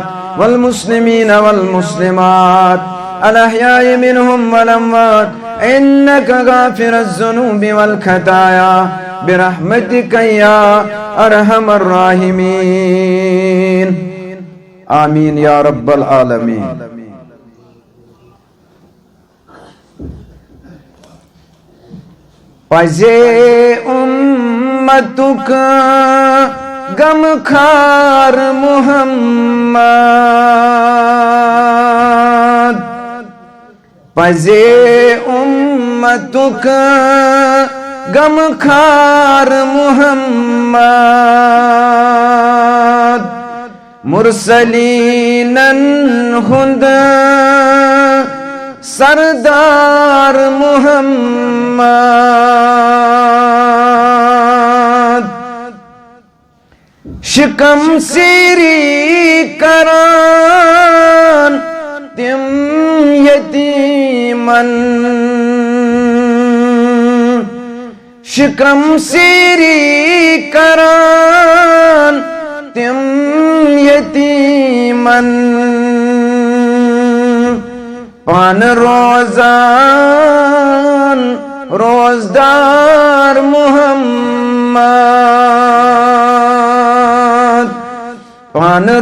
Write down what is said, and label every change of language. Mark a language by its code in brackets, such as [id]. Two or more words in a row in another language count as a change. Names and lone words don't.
[ar] والمسلمين والمسلمات الأحياء منهم والأموات إنك غافر الذنوب والخطايا برحمتك يا أرحم الراحمين آمين يا رب العالمين [ks] پزے امتک غم خار محمد پزے امتک غم خار محمد مرسلینن ہند سردار محمد شکم سیری کران تم یتیمن شکم سیری کران تم یتیمن پان روزان روزدار محمد پان